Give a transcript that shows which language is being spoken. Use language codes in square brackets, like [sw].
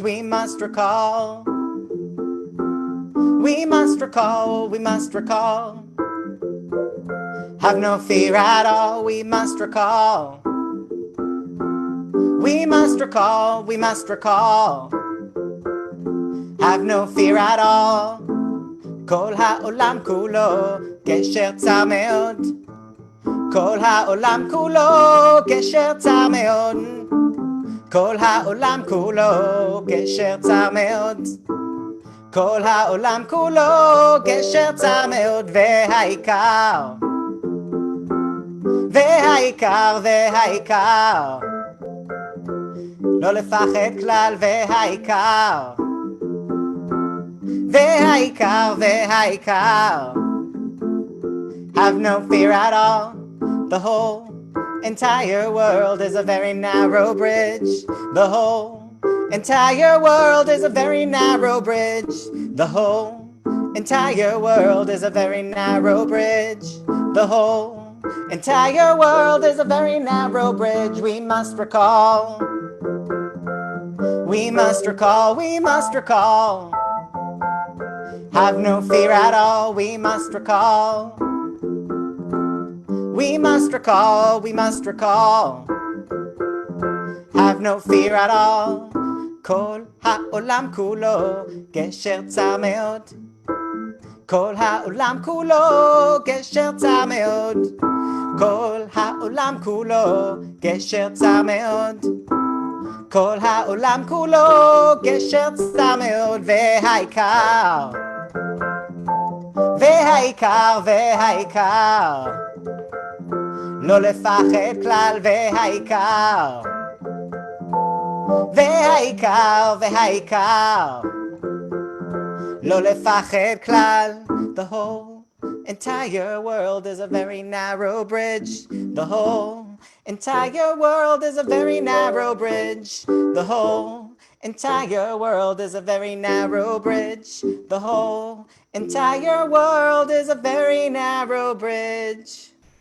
[en] We must recall. We must recall, we must recall. Have no fear at all, we must recall. We must recall, we must recall. Have no fear at all. [he] כל העולם כולו גשר צר מאוד. כל העולם כולו גשר צר מאוד. כל העולם כולו גשר צר מאוד. כל העולם כולו גשר צר מאוד, והעיקר, והעיקר, והעיקר, לא לפחד כלל, והעיקר, והעיקר, והעיקר, [en] have no fear at all. The whole entire world is a very narrow bridge. The whole entire world is a very narrow bridge. The whole entire world is a very narrow bridge. The whole entire world is a very narrow bridge. We must recall. We must recall, we must recall. Have no fear at all, we must recall. We must recall, we must recall. Have no fear at all. [he] כל העולם כולו גשר צר מאוד. כל העולם כולו גשר צר מאוד. כל העולם כולו גשר צר מאוד. כל העולם כולו גשר צר מאוד, והעיקר, והעיקר, והעיקר, לא לפחד כלל, והעיקר, והעיקר, והעיקר, לא לפחד כלל. [en] The whole entire world is a very narrow bridge. The whole entire world is a very narrow bridge. The whole entire world is a very narrow bridge. The whole entire world is a very narrow bridge.